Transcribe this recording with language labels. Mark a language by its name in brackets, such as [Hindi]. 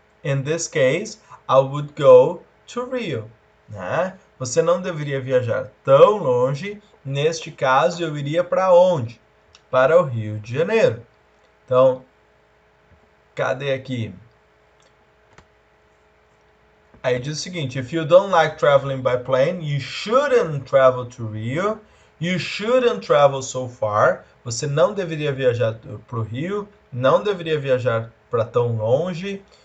[English] In this case, I would go to Rio. [Portuguese] Né? Você não deveria viajar tão longe. Neste caso, eu iria para onde? Para o Rio de Janeiro. Então, cadê aqui? Aí diz o seguinte, [English] if you don't like traveling by plane, you shouldn't travel to Rio. You shouldn't travel so far. [Portuguese] Você não deveria viajar para o Rio. Não deveria viajar para tão longe.